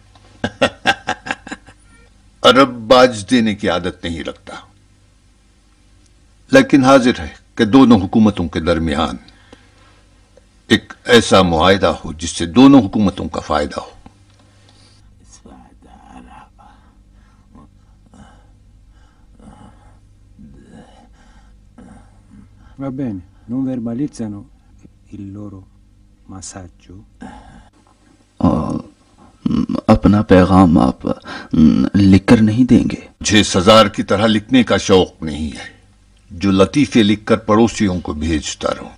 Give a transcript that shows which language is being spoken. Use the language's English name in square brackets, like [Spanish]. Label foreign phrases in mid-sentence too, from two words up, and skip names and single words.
[Urdu] عرب باج دینے کی عادت نہیں رکھتا، لیکن حاضر ہے کہ دونوں حکومتوں کے درمیان ایک ایسا معاہدہ ہو جس سے دونوں حکومتوں کا فائدہ ہو. [Italian] Va bene, non verbalizzano il loro massaggio. [Urdu] اپنا پیغام آپ لکھ کر نہیں دیں گے؟ مجھے سزار کی طرح لکھنے کا شوق نہیں ہے جو لطیفے لکھ کر پڑوسیوں کو بھیجتا رہوں.